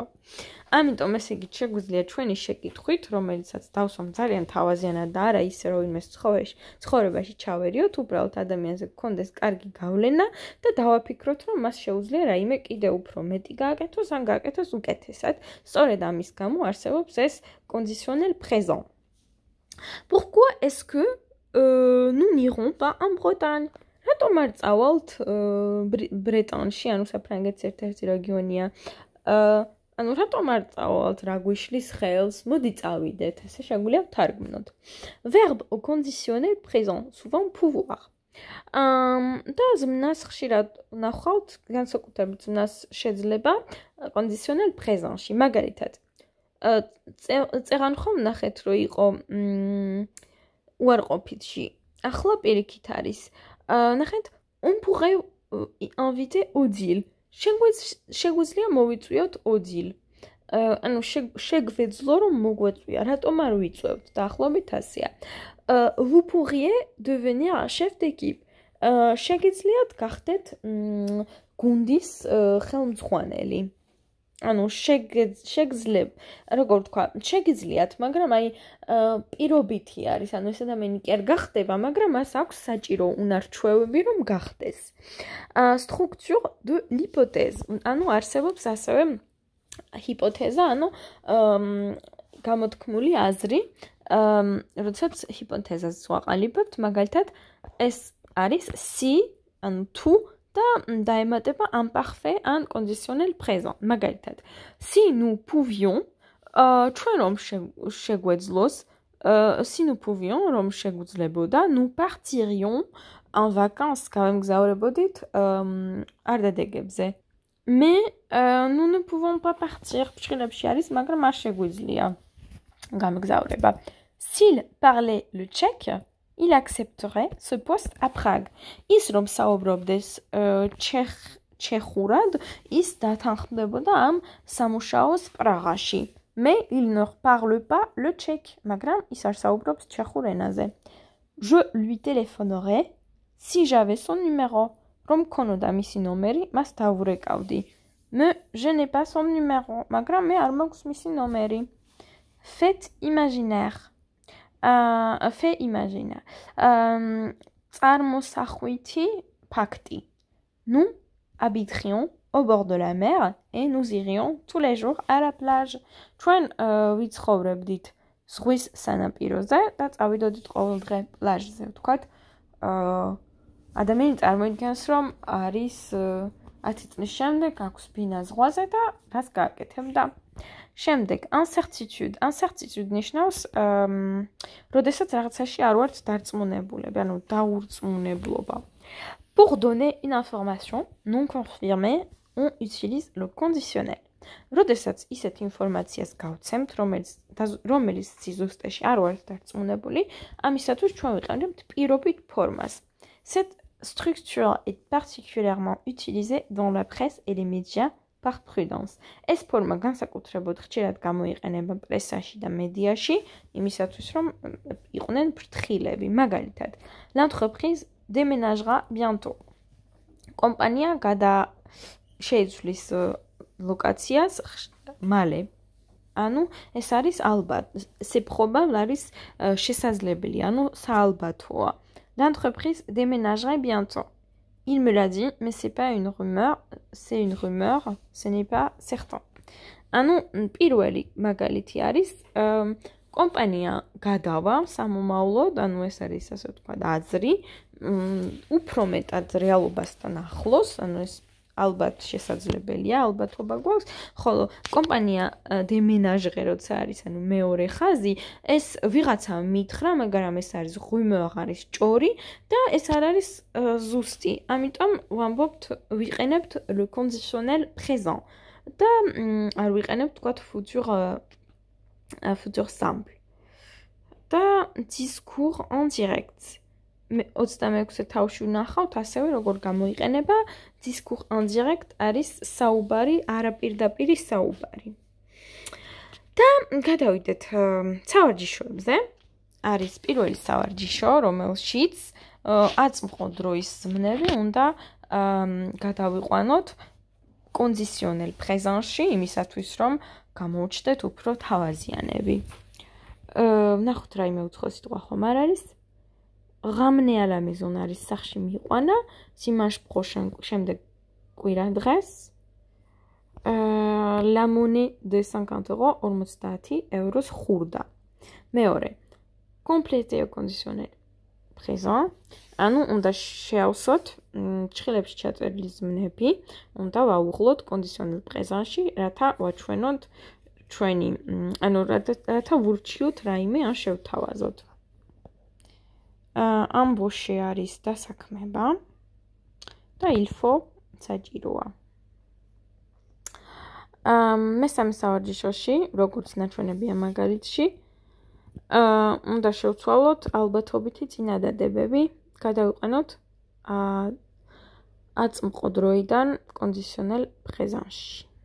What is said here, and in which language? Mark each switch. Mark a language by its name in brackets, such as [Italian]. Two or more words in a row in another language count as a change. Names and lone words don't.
[Georgian] ამიტომ ესე იგი შეგვიძლია ჩვენი შეკითხვით, რომელიცაც დავსვამ ძალიან თავაზიანად და არა ისე რომ იმეს ცხოვრებაში ჩავერიოთ, უბრალოდ ადამიანზე გქონდეს კარგი გავლენა და დავაფიქროთ, რომ მას შეუძლია რაიმე კიდევ უფრო მეტი გააკეთოს, ან გააკეთოს უკეთესად. სწორედ ამის გამო არსებობს ეს [French] conditionnel présent. Pourquoi est-ce que nous n'irons pas en Bretagne? [Georgian] რატომ არ წავალთ ბრეტანში, ანუ საფრანგეთის ერთ-ერთი რეგიონია. ანუ რატომ არ წავალთ, რა გვიშლის ხელს? მოდი წავიდეთ, ესე შეგვიძლია ვთარგმნოთ. [French] Verbe au conditionnel présent, souvent pouvoir. [Georgian] და ზმნას ხშირად ნახავთ, განსაკუთრებით ზმნას შეძლება [French] conditionnel présent- [Georgian] ში. მაგალითად, წერან ხომ ნახეთ, რომ იყო უარყოფითში. ახლა პირიქით არის. ნახეთ, [French] on pourrait inviter Odile. [Georgian] შეგვიძლია მოვიწვიოთ Odile. ანუ შეგვეძლო რომ მოგვეწვია, რატომ არ ვიწვევთ? დაახლოებით ასეა. [French] Vous pourriez devenir chef d'équipe. [Georgian] შეგიძლიათ გახდეთ გუნდის ხელმძღვანელი. ანუ შეგძლებ, როგორ ვთქვა, შეგიძლიათ, მაგრამ აი პირობითი არის, ანუ ეს ადამიანი კი არ გახდება, მაგრამ მას აქვს საჭირო უნარჩვევები, რომ გახდეს. [French] Structure de l'hypothèse. [Georgian] ანუ არსებობს ასევე ჰიპოთეზა, ანუ გამოთქმული აზრი, როდესაც ჰიპოთეზას ვაყალიბებთ, მაგალითად, ეს არის si, ანუ თუ და დაემატება imparfait ან [French] conditionnel présent. [Georgian] მაგალითად, [French] si nous pouvions, [Georgian] ჩვენ რომ შეგვეძლოს, [French] si nous pouvions, [Georgian] რომ შეგვძლებოდა, [French] nous partirions en vacances, [Georgian] გავემგზავრებოდით არ დადეგებზე. [French] Mais nous ne pouvons pas partir. [Georgian] ფრჩხილებში არის, მაგრამ არ შეგვიძლია გამგზავრება. [French] S'il parlait le tchèque, il accepterait ce poste à Prague. [Georgian] ის რომ საუბრობდეს ჩეხურად, ის დათანხმდებოდა ამ სამუშაოს პრაღაში. [French] Mais il ne parle pas le tchèque, [Georgian] მაგრამ ის არ საუბრობს ჩეხურ ენაზე. [French] Je lui téléphonerai si j'avais son numéro. [Georgian] რომ მქონოდა მისი ნომერი, მას დავურეკავდი. [French] Mais je n'ai pas son numéro, [Georgian] მაგრამ მე არ მაქვს მისი ნომერი. [French] Fait imaginaire. Fait imaginaire. [Georgian] წარმოსახვითი ფაქტი. [French] Nous habiterions au bord de la mer et nous irions tous les jours à la plage. [Georgian] ჩვენ ვიცხოვრებდით ზღვის სანაპიროზე და წავიდოდით ყოველდღე პლაჟზე, ვთქვათ. ადამიანი წარმოიდგენს, რომ არის 10 წლის შემდეგ აქვს ბინა ზღვაზე და რას გააკეთებდა. შემდეგ, [French] incertitude. Incertitude [Georgian] ნიშნავს, როდესაც რაღაცაში არ ვართ დარწმუნებულები, ანუ დაურწმუნებლობა. [French] Pour donner une information non confirmée, on utilise le conditionnel. [Georgian] როდესაც ისეთ ინფორმაციას გავცემთ, რომელიც ზუსტად არ ვართ დარწმუნებული, ამისათვის ჩვენ ვიყენებთ პირობით ფორმას. [French] Cette structure est particulièrement utilisée dans la presse et les médias par prudence. [Georgian] ეს ფორმა განსაკუთრებულად ხშირად გამოიყენება პრესაში და მედიაში, იმისათვის რომ იყვნენ ფრთხილები. მაგალითად, [French] l'entreprise déménagera bientôt. [Georgian] კომპანია შეიცვლის ლოკაციას მალე. ანუ ეს არის ალბათ, [French] c'est probable [Georgian] არის შესაძლებელი, ანუ საალბათოა. [French] L'entreprise déménagerait bientôt. Il me l'a dit, mais c'est pas une rumeur, c'est une rumeur, ce n'est pas certain. [Georgian] ანუ პირველი მაგალითი არის კომპანია გადავა სამომავლოდ, ანუ ეს არის ასე ვთქვათ აზრი, უფრო მეტად რეალობასთან ახლოს, ანუ ეს ალბათ შესაძლებელია, ალბათობა გვაქვს, ხოლო კომპანია დემენაჟღე როცა არის, ანუ მეორე ხაზი, ეს ვიღაცა მითხრა, მაგრამ ეს არის rumeur, არის ჭორი და ეს არ არის ზუსტი. ამიტომ ვამბობთ, ვიყენებთ [French] le conditionnel présent [Georgian] და არ ვიყენებთ თქვათ [French] futur simple. და discours en direct. [Georgian] 26 თავში ვნახავთ ასევე როგორ გამოიყენება [French] discours indirect [Georgian] არის საუბარი, არაპირდაპირი საუბარი. და გადავიდეთ სავარჯიშოებზე. არის პირველი სავარჯიშო, რომელშიც აწმყო დროის ზმნები უნდა გადავიყვანოთ [French] conditionnel présent, [Georgian] იმისათვის რომ გამოუჩნდეთ უფრო თავაზიანები. ვნახოთ რაიმე უცხო სიტყვა ხომ არ არის? [French] Ramener à la maison [Georgian] არის სახში მიიყვანა, [French] dimanche prochain [Georgian] შემდეგ კვირა დღეს. [French] La monnaie de 50 euros [Georgian] 50 ევროს ხურდა. მეორე. [French] Compléter au conditionnel présent. [Georgian] ანუ უნდა შეავსოთ ჭხილებში ჩაწერილი ზმნები, უნდა ვაუღლოთ [French] conditionnel présent, [Georgian] რათა ვაჩვენოთ ჩვენი, ანუ რათა ვურჩიოთ რაიმე ან შევთავაზოთ. ამბოში არის დასაქმება და [French] il faut [Georgian] საჭიროა. მესამე სავარჯიშოში, როგორც ნაჩვენებია მაგალითში, უნდა შევცვალოთ ალბათობითი წინადადებები, გადავიყვანოთ აწმყო დროიდან [French] conditionnel présent.